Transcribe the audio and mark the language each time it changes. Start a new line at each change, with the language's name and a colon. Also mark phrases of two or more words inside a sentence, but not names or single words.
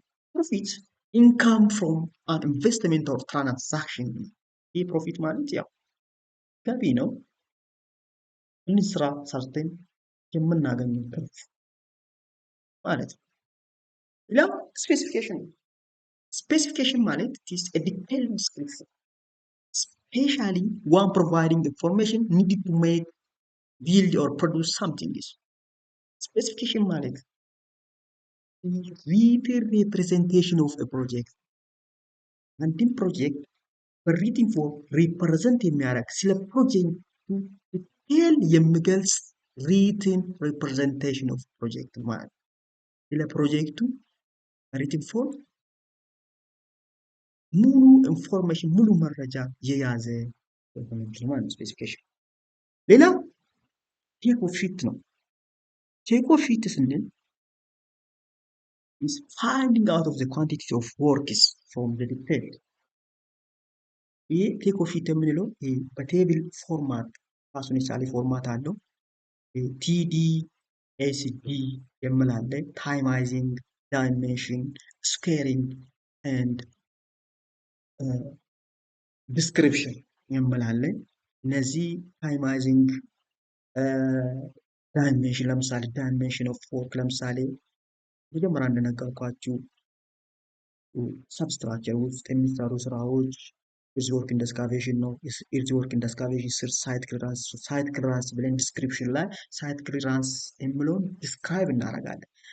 English: profit income from an investment or transaction።
Amharic: ይህ ፕሮፊት ማለት ያው ገቢ ነው። ይህን ስራ ሰርተን የምናገኘው ትርፍ ማለት ነው። ሌላው ስፔሲፊኬሽን። ስፔሲፊኬሽን ማለት
English: is a detailed description, especially one providing information needed to make, build or produce something. ስፔሲፊኬሽን ማለት written representation of a project.
Amharic: አንድን ፕሮጀክት
English: in writing form represent
Amharic: የሚያደርግ ስለ ፕሮጀክቱ ዲቴል የሚገልጽ
English: written representation of project
Amharic: ማለት ነው። ስለ ፕሮጀክቱ
English: written form
Amharic: ሙሉ ኢንፎርሜሽን ሙሉ መረጃ የያዘ ማለት ስፔሲፊኬሽን። ሌላ
English: take off sheet
Amharic: ነው።
English: take off sheet
Amharic: ስንል
English: is finding out of the quantity of works from the detail። ይህ take off sheet
Amharic: የምንለው በቴብል ፎርማት ራሱን የቻለ ፎርማት አለው።
English: ቲዲ ኤስዲ የምላለ timesing, dimension, squaring and
Amharic: ዲስክሪፕሽን የምላለ። እነዚህ
English: timesing dimension፣
Amharic: ለምሳሌ
English: dimension of work፣
Amharic: ለምሳሌ መጀመሪያ እንደነገርኳችሁ ሰብስትራክቸር ውስጥ የሚሰሩ ስራዎች
English: earth work in excavation
Amharic: ነው።
English: earth work in excavation
Amharic: ስር
English: site clearance
Amharic: ብለን ዲስክሪፕሽን ላይ
English: site clearance
Amharic: የሚለውን ዲስክራይብ እናደርጋለን።